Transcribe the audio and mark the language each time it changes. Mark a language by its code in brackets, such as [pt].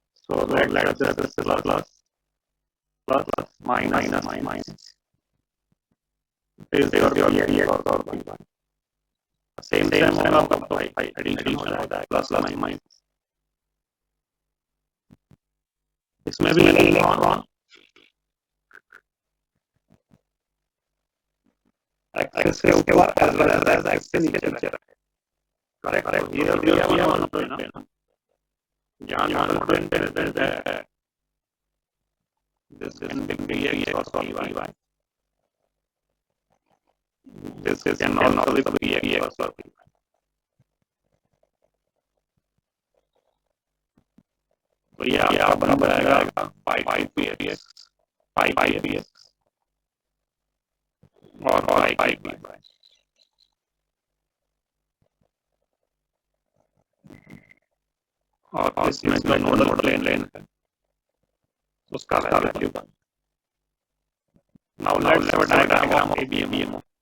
[en] So let's say this is plus minus. This is your PX और PY. [hi] Same होगा तो addition हो जाएगा plus minus. इसमें भी इलेक्ट्रॉन एक्सेस के ऊपर [en] as well as [hi] एक्सेस के नीचे रखे। करेक्ट ये वाला तो है ना, यहाँ नॉर्मल प्रिंटेड है। [en] This can be PX or PY. This can also be PX or PY. [hi] तो ये आपका बराबर आएगा 5 PX, 5 PX और 5 PY। और इसमें जो नोडल प्लेन है उसका वैल्यू का। [en] Now let's have a diagram of BMO.